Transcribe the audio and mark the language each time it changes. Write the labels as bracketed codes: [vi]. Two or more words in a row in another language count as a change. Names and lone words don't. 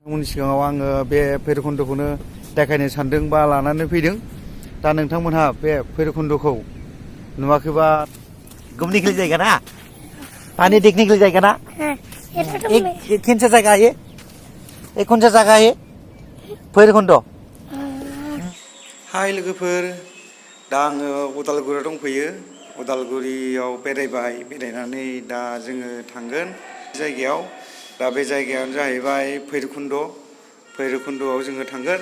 [brx] उननि सिगाङाव आङो बे भैरबकुन्द'खौनो देखायनो सानदों बा लानानै फैदों। दा नोंथांमोनहा बे भैरबकुन्द'खौ नुवाखैबा [hi] घूमने के लिए जाएगा ना, पानी देखने के लिए जाएगा ना। एक कौन सा जगह है, एक कौन सा जगह है भैरबकुन्द'। [brx] हाय लोगोफोर, दा आङो उदालगुरियाव दंफैयो। उदालगुरियाव बेरायनानै दा जोङो थांगोन जायगायाव। दा बे जायगायानो जाहैबाय भैरबकुन्द'आव जोङो थांगोन।